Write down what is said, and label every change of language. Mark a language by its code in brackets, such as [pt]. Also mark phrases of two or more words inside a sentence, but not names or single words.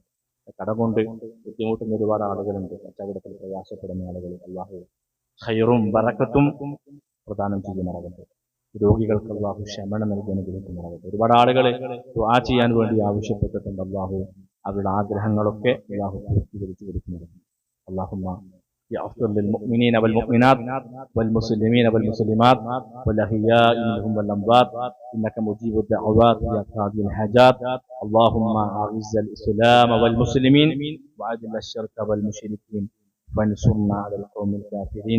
[ml] കട കൊണ്ട് ബുദ്ധിമുട്ടുന്ന ഒരുപാട് ആളുകളുണ്ട്, കച്ചവടത്തിൽ പ്രയാസപ്പെടുന്ന ആളുകൾ. അല്ലാഹു ഖൈറും ബറക്കത്തും പ്രദാനം ചെയ്യുമാറാകട്ടെ. രോഗികൾക്ക് അല്ലാഹു ശമനം നൽകി അനുഗ്രഹിക്കുമാറാകട്ടെ. ഒരുപാട് ആളുകൾ ദുആ ചെയ്യാൻ വേണ്ടി ആവശ്യപ്പെട്ടിട്ടുണ്ട്. അല്ലാഹു അവരുടെ ആഗ്രഹങ്ങളൊക്കെ അല്ലാഹു പൂർത്തീകരിച്ചു കൊടുക്കുമാറാകട്ടെ. [ar] അല്ലാഹുമ്മ يغفر للمؤمنين والمؤمنات والمسلمين والمسلمات والأحياء منهم والأموات إنك مجيب الدعوات يا قاضي الحاجات. اللهم أعز الإسلام والمسلمين وأذل الشرك والمشركين وانصرنا على القوم الكافرين.